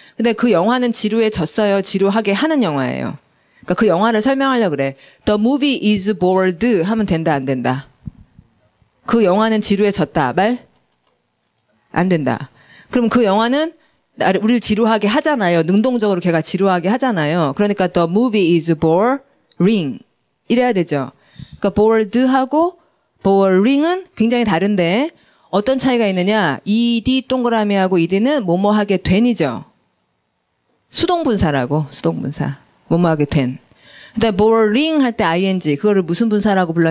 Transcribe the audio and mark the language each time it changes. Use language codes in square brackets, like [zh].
[ko] 근데 그 영화는 지루해졌어요. 지루하게 하는 영화예요. 그러니까 그 영화를 설명하려고 그래. [en] The movie is bored [ko] 하면 된다, 안 된다? 그 영화는 지루해졌다. 말? 안 된다. 그럼 그 영화는 우리를 지루하게 하잖아요. 능동적으로 걔가 지루하게 하잖아요. 그러니까 [en] the movie is boring [ko] 이래야 되죠. 그러니까 bored하고 boring은 굉장히 다른데 어떤 차이가 있느냐? ed 동그라미하고 ed는 뭐뭐하게 된이죠. 수동분사라고 수동분사 뭐뭐하게 된. 근데 boring 할 때 ing 그거를 무슨 분사라고 불러?